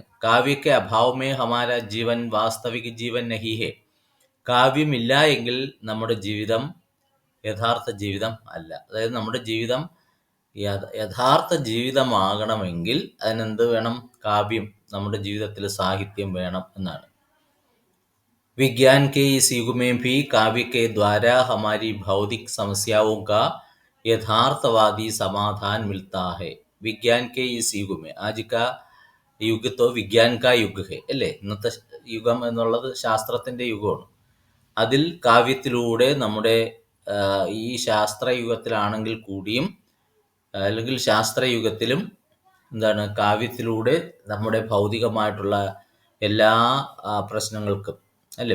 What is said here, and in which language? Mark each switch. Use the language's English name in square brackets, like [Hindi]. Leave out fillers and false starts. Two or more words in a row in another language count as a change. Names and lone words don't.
[Hindi] काव्य के अभाव में हमारा जीवन वास्तविक जीवन नहीं है. [Malayalam] കാവ്യമില്ല എങ്കിൽ നമ്മുടെ ജീവിതം യഥാർത്ഥ ജീവിതം അല്ല. അതായത് നമ്മുടെ ജീവിതം യഥാർത്ഥ ജീവിതമാകണമെങ്കിൽ അതിനെന്ത് വേണം? കാവ്യം, നമ്മുടെ ജീവിതത്തിൽ സാഹിത്യം വേണം എന്നാണ്. [Hindi] विज्ञान के इस युग में भी काव्य के द्वारा हमारी भौतिक समस्याओं का यथार्थवादी समाधान मिलता है. विज्ञान के इस युग में, आज का युग तो विज्ञान का युग है, അല്ലേ? [Malayalam] ഇന്നത്തെ യുഗം എന്നുള്ളത് ശാസ്ത്രത്തിൻ്റെ യുഗമാണ്. അതിൽ കാവ്യത്തിലൂടെ നമ്മുടെ ഈ ശാസ്ത്രയുഗത്തിലാണെങ്കിൽ കൂടിയും, അല്ലെങ്കിൽ ശാസ്ത്രയുഗത്തിലും എന്താണ്, കാവ്യത്തിലൂടെ നമ്മുടെ ഭൗതികമായിട്ടുള്ള എല്ലാ പ്രശ്നങ്ങൾക്കും, അല്ലേ?